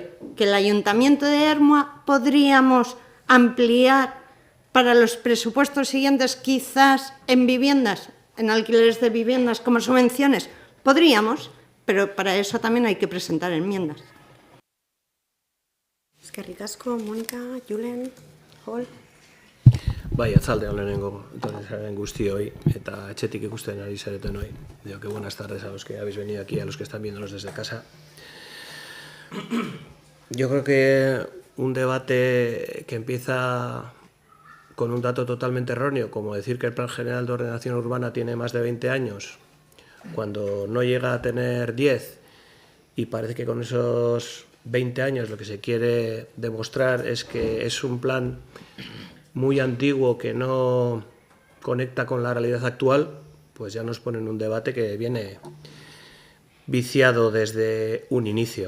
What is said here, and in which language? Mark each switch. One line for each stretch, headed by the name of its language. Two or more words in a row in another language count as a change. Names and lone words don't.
Spanish: Que el Ayuntamiento de Ermua podríamos ampliar para los presupuestos siguientes, quizás en viviendas, en alquileres de viviendas como subvenciones. Podríamos, pero para eso también hay que presentar enmiendas. Es que ricasco, Mónica, Julen, Hol.
Basque: Bai, atzaldean lehenengo, etorri guztioi, eta etxetik ikusten ari zareten hoi.
Spanish: Digo que buenas tardes a los que habéis venido aquí, a los que están viéndonos desde casa. Yo creo que un debate que empieza con un dato totalmente erróneo, como decir que el Plan General de Ordenación Urbana tiene más de 20 años, cuando no llega a tener 10, y parece que con esos 20 años lo que se quiere demostrar es que es un plan muy antiguo que no conecta con la realidad actual, pues ya nos ponen un debate que viene viciado desde un inicio.